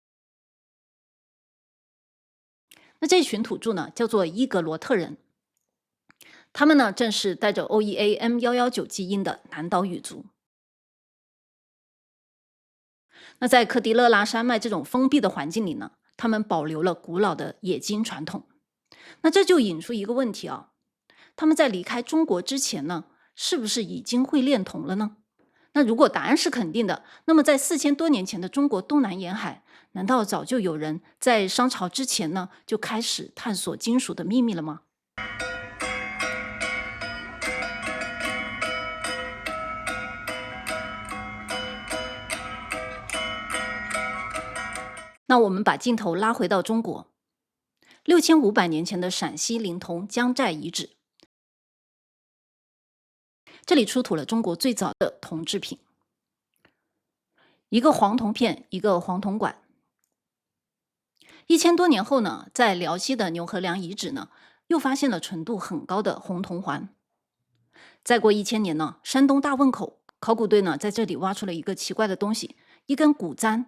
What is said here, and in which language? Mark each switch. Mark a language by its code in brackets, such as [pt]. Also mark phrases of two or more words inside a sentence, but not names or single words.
[zh] 那這群土著呢，叫做伊格羅特人，他們呢正是帶着 OEA-M119 基因的南島語族。那在科迪勒拉山脈這種封閉的環境裡呢，他們保留了古老的冶金傳統。那這就引出一個問題啊，他們在離開中國之前呢，是不是已經會煉銅了呢？那如果答案是肯定的，那麼在4000多年前的中國東南沿海，難道早就有人在商朝之前呢，就開始探索金屬的秘密了嗎？那我們把鏡頭拉回到中國，6500年前的陝西临潼姜寨遺址，這裡出土了中國最早的銅製品，一個黃銅片，一個黃銅管。1000多年後呢，在遼西的牛河梁遺址呢，又發現了純度很高的紅銅環。再過1000年呢，山東大汶口考古队呢，在這裡挖出了一個奇怪的東西，一根骨簪。